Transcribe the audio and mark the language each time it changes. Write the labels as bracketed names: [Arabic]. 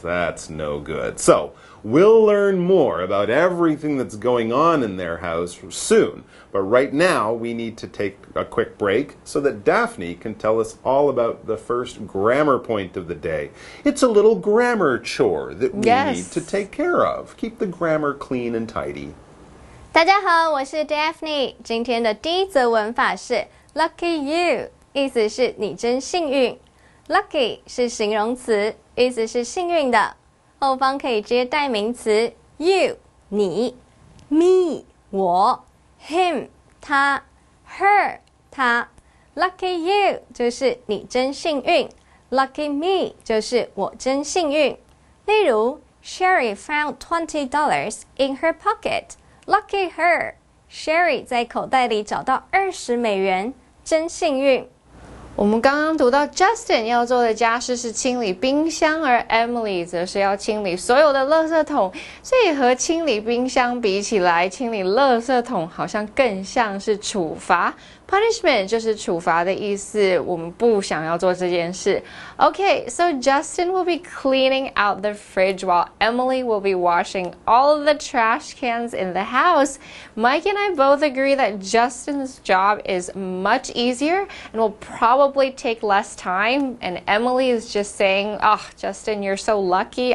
[English] That's no good. So, we'll learn more about everything that's going on in their house soon. But right now, we need to take a quick break so that Daphne can tell us all about the first grammar point of the day. It's a little grammar chore that we need to take care of. Keep the grammar clean and tidy. [Chinese] 大家好，我是 Daphne。今天的第一则文法是 [English] Lucky you， [Chinese] 意思是你真幸运。 Lucky 是形容词，意思是幸运的，后方可以接代名词 you 你 me 我 him 他 her 他。 [English] Lucky you [Chinese] 就是你真幸运， [English] Lucky me [Chinese] 就是我真幸运。例如 [English] Sherry found $20 in her pocket。 Lucky her, [Chinese] Sherry 在口袋里找到$20，真幸运。我们刚刚读到 Justin 要做的家事是清理冰箱，而 Emily 则是要清理所有的垃圾桶，所以和清理冰箱比起来，清理垃圾桶好像更像是处罚。 Punishment 就是处罚的意思，我们不想要做这件事。 [English] Okay, so Justin will be cleaning out the fridge while Emily will be washing all of the trash cans in the house. Mike and I both agree that Justin's job is much easier and will probably take less time. And Emily is just saying, Justin, you're so lucky.